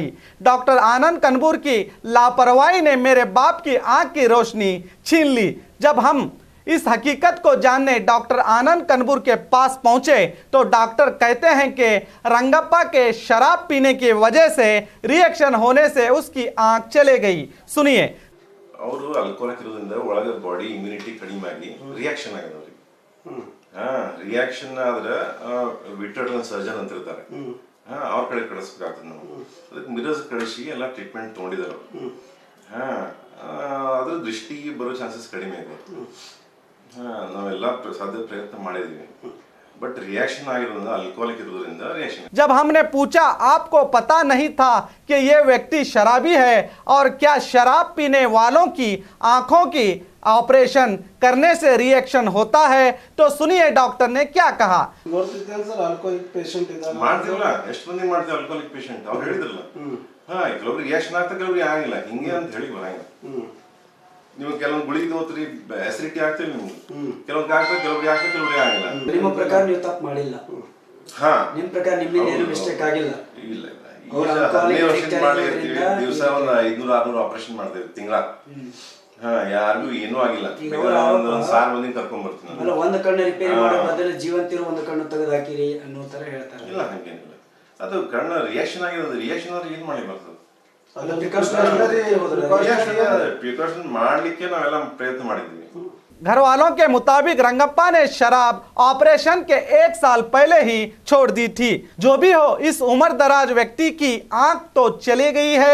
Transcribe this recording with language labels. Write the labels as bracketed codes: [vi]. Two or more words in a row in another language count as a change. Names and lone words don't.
[hi] डॉक्टर आनंद कनबूर की लापरवाही ने मेरे बाप की आंख की रोशनी छीन ली। जब हम इस हकीकत को जानने डॉक्टर आनंद कनबूर के पास पहुंचे तो डॉक्टर कहते हैं कि रंगप्पा के शराब पीने की वजह से रिएक्शन होने से उसकी आंख चले गई। सुनिए। [kn] ಅವರು ಅಲ್ಕೋಹಾಲ್ ಇರೋದ್ರಿಂದ ಒಳಗೆ [en] body immunity [kn] ಕಡಿಮೆ ಆಗಿ ರಿಯಾಕ್ಷನ್ ಆಗಿದೆ ಅವ್ರಿಗೆ. ರಿಯಾಕ್ಷನ್ ಆದ್ರೆ [en] vitreal surgeon [kn] ಅಂತ ಇರ್ತಾರೆ, ಅವ್ರ ಕಡೆ ಕಳಿಸ್ಬೇಕಾಗ್ತದೆ ನಾವು. ಅದಕ್ಕೆ ಮಿರಜ್ ಕಳಿಸಿ ಎಲ್ಲ ಟ್ರೀಟ್ಮೆಂಟ್ ತೊಗೊಂಡಿದ್ದಾರೆ ಅವರು. ಅದ್ರ ದೃಷ್ಟಿಗೆ ಬರೋ ಚಾನ್ಸಸ್ ಕಡಿಮೆ ಇದೆ. ನಾವೆಲ್ಲ ಸಾಧ್ಯ ಪ್ರಯತ್ನ ಮಾಡಿದೀವಿ, [en] but reaction alcoholic reaction. [hi] जब हमने पूछा आपको पता नहीं था कि ये व्यक्ति शराबी है और क्या शराब पीने वालों की आंखों की ऑपरेशन करने से रिएक्शन होता है, तो सुनिए डॉक्टर ने क्या कहा। [kn] ನೀವು ಕೆಲವೊಂದು ಗುಳಿಗೆ ಹೋಗ್ತೀರಿ, ಅಸಿಡಿಟಿ ಆಗ್ತದೆ, ನಿಮ್ಗೆ ಕೆಲವೊಂದು ಆಗ್ತದೆ, ಕೆಲವೊಬ್ರಿಗೆ ಆಗ್ತದೆ, ಕೆಲವೊಬ್ರಿಗೆ ಆಗಿಲ್ಲ. ನಿಮ್ಮ ಪ್ರಕಾರ ನೀವು ತಪ್ಪು ಮಾಡಿಲ್ಲ. ನಿಮ್ಮ ಪ್ರಕಾರ ನಿಮ್ಮಿಂದ ಏನು ಮಿಸ್ಟೇಕ್ ಆಗಿಲ್ಲ. ಇಲ್ಲ ದಿವಸ ಒಂದು 500-600 ಆಪರೇಷನ್ ಮಾಡ್ತೇವೆ ತಿಂಗಳ. ಯಾರಿಗೂ ಏನೂ ಆಗಿಲ್ಲ. ಒಂದು ಸಾರ್ ಮಂದಿ ಕರ್ಕೊಂಡ್ ಬರ್ತೀನಿ. ಅಲ್ಲ, ಒಂದು ಕಣ್ಣು ರಿಪೇರಿ ಮಾಡೋ ಬದಲು ಜೀವಂತಿರೋ ಒಂದು ಕಣ್ಣು ತೆಗೆದು ಹಾಕಿರಿ ಅನ್ನೋ ತರ ಹೇಳ್ತಾರೆ. ಇಲ್ಲ, ಹಂಗೇನಿಲ್ಲ. ಅದು ಕಣ್ಣು ರಿಯಾಕ್ಷನ್ ಆಗಿರೋದು. ರಿಯಾಕ್ಷನ್ ಆದ್ರೆ ಏನ್ ಮಾಡಿ ಬರ್ತದೆ? [hi] घर वालों के मुताबिक रंगप्पा ने शराब ऑपरेशन के 1 साल पहले ही छोड़ दी थी। जो भी हो, इस उम्र दराज व्यक्ति की आंख तो चली गई है।